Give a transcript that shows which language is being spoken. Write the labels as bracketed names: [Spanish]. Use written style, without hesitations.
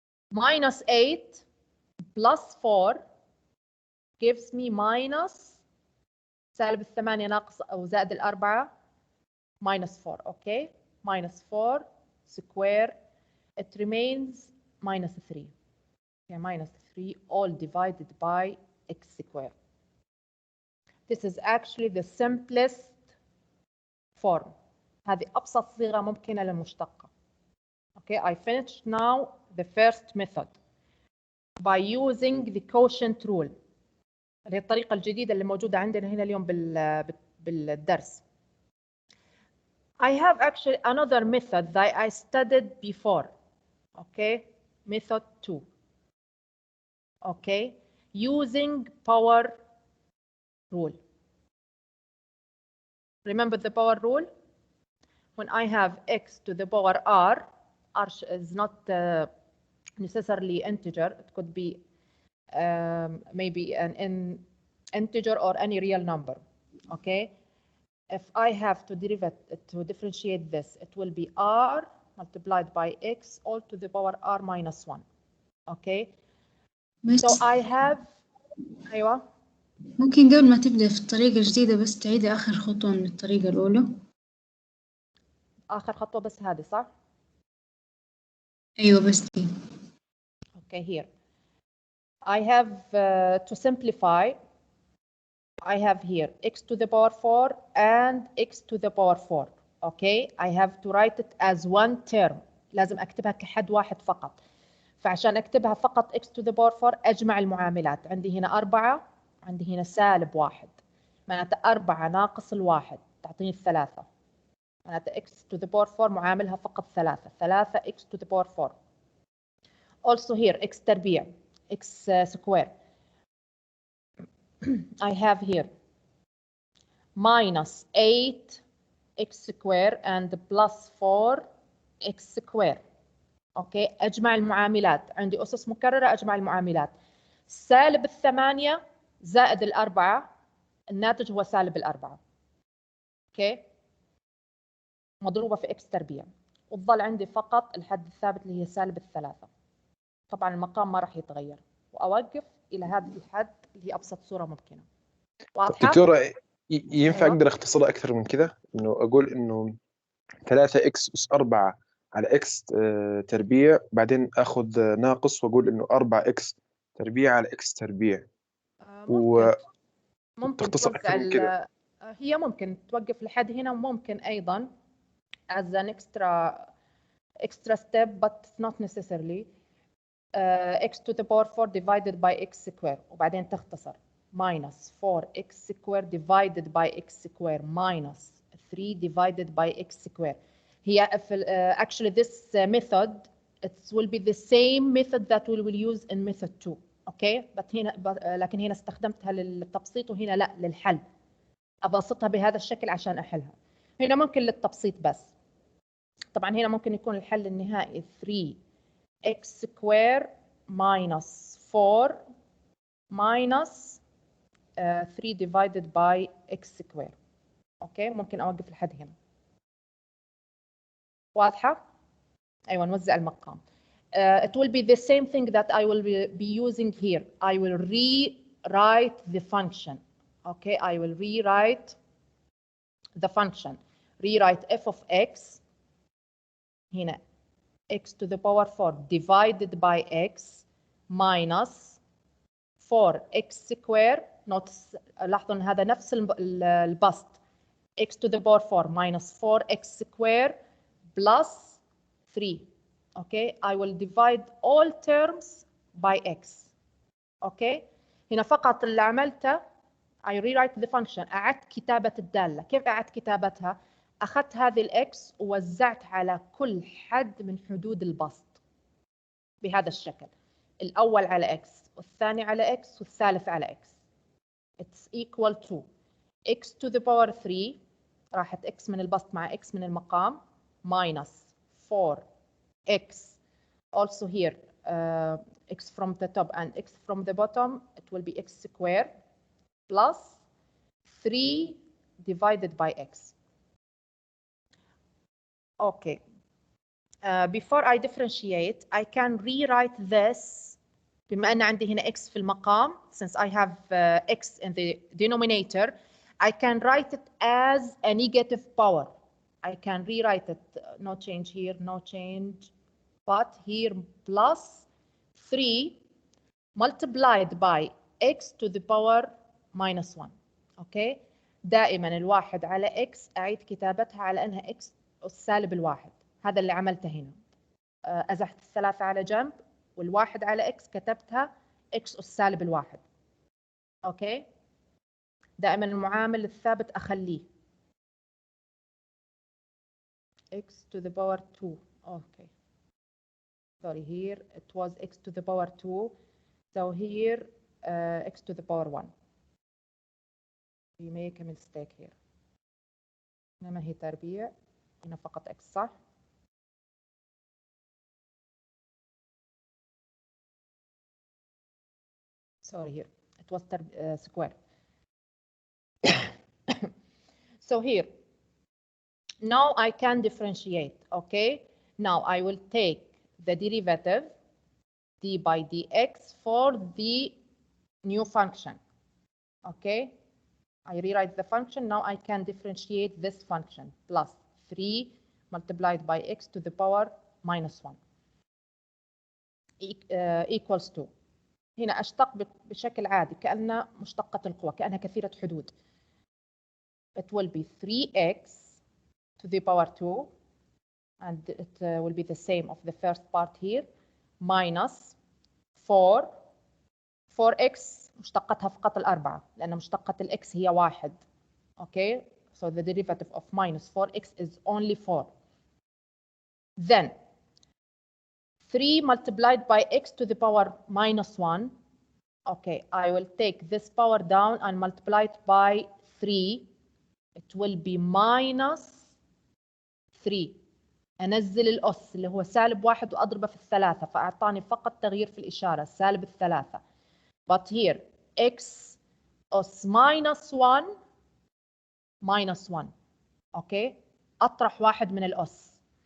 [English] Minus 8 plus 4 gives me minus [Arabic] سالب 8 ناقص أو زائد 4 [English] minus 4. Okay, minus 4 square, it remains minus 3. Okay, minus 3 all divided by x square. This is actually the simplest form. [Arabic] هذه أبسط صيغة ممكنة للمشتقة. [English] Okay, I finished now the first method by using the quotient rule. [Arabic] اللي هي الطريقة الجديدة اللي موجودة عندنا هنا اليوم بالدرس. [English] I have actually another method that I studied before. Okay, method 2. Okay, using power rule. Remember the power rule? When I have x to the power r is not necessarily integer. It could be maybe an integer or any real number. Okay, if I have to differentiate this, it will be r multiplied by x all to the power r minus 1. Okay, [Arabic] بس [English] so I have أيوة [Arabic] ممكن قبل ما تبدأ في الطريقة الجديدة بس تعيدي آخر خطوة من الطريقة الأولى. آخر خطوة بس هذه صح؟ أيوة بس دي. [English] Okay, here I have to simplify. I have here x to the power 4 and x to the power 4. Okay, I have to write it as one term. [Arabic] لازم أكتبها كحد واحد فقط. فعشان أكتبها فقط [English] x to the power 4 [Arabic] أجمع المعاملات. عندي هنا 4، عندي هنا -1. معناته 4 ناقص الواحد تعطيني 3. معناته [English] x to the power 4 [Arabic] معاملها فقط 3 x to the power 4. [English] Also here x تربيع x square. I have here minus 8 x square and plus 4 x square. [Arabic] اوكي، اجمع المعاملات. عندي اسس مكرره، اجمع المعاملات. -8 زائد 4 الناتج هو -4. اوكي، مضروبه في x تربيع، وتظل عندي فقط الحد الثابت اللي هي -3. طبعا المقام ما راح يتغير، واوقف الى هذا الحد اللي هي ابسط صوره ممكنه. واضحه؟ دكتورة ينفع أيوة. أقدر أختصرها أكثر من كذا؟ إنه أقول إنه 3x أس 4 على x تربيع، بعدين أخذ ناقص وأقول إنه 4x تربيع على x تربيع. ممكن تختصر أكثر من كذا. هي ممكن توقف لحد هنا، وممكن أيضا [English] as an extra step but not necessarily x to the power 4 divided by x square، [Arabic] وبعدين تختصر [English] minus 4x square divided by x square [Arabic] minus 3 divided by x square. [English] هي actually this method it will be the same method that we will use in method 2. [Arabic] اوكي، لكن هنا استخدمتها للتبسيط، وهنا لا للحل. ابسطها بهذا الشكل عشان احلها. هنا ممكن للتبسيط بس. طبعا هنا ممكن يكون الحل النهائي [English] 3x square minus 4 minus 3 divided by x square. [Arabic] اوكي، ممكن اوقف لحد هنا. واضحه؟ ايوه، نوزع المقام. [English] It will be the same thing that I will be using here. I will rewrite the function. Okay, I will rewrite the function. Rewrite f of x هنا x to the power 4 divided by x minus 4x square. [Arabic] لاحظوا ان هذا نفس البسط. x to the power 4 minus 4x square plus 3. [English] Okay, I will divide all terms by x. Okay, [Arabic] هنا فقط اللي عملته [English] I rewrite the function. [Arabic] أعدت كتابة الدالة. كيف أعدت كتابتها؟ أخذت هذه الإكس ووزعت على كل حد من حدود البسط بهذا الشكل. الأول على إكس، والثاني على إكس، والثالث على إكس. [English] It's equal to x to the power 3 [Arabic] راحت إكس من البسط مع إكس من المقام [English] minus 4x also here x from the top and x from the bottom. It will be x square plus 3 divided by x. Okay. Before I differentiate, I can rewrite this. [Arabic] بما أن عندي هنا x في المقام, [English] since I have x in the denominator, I can write it as a negative power. I can rewrite it, no change here, no change, but here plus 3 multiplied by x to the power minus 1. Okay. [Arabic] دائما الواحد على x أعيد كتابتها على أنها x السالب الواحد. هذا اللي عملته هنا. أزحت الثلاثة على جنب، والواحد على x كتبتها x السالب الواحد. أوكي. دائما المعامل الثابت أخليه [English] x to the power 2. Okay. Sorry, here it was x to the power 2. So here x to the power 1. We make a mistake here. [Arabic] إنما هي تربيع، هنا فقط x صح؟ [English] sorry, here it was square. So here, now I can differentiate, okay? Now I will take the derivative d by dx for the new function, okay? I rewrite the function. Now I can differentiate this function plus 3 multiplied by x to the power minus 1 equals to. [Arabic] هنا أشتق بشكل عادي كأنها مشتقة القوى، كأنها كثيرة حدود. [English] It will be 3x to the power 2 and it will be the same of the first part here minus 4x [Arabic] مشتقتها فقط الأربعة لأن مشتقة الإكس هي 1. [English] Okay, so the derivative of minus 4x is only 4. Then 3 multiplied by x to the power minus 1. Okay, I will take this power down and multiply it by 3. It will be minus 3. [Arabic] أنزل الأس اللي هو سالب 1 وأضربه في الثلاثة فأعطاني فقط تغيير في الإشارة سالب الثلاثة. [English] But here x أس minus 1 minus 1. [Arabic] Okay, أطرح واحد من الأس.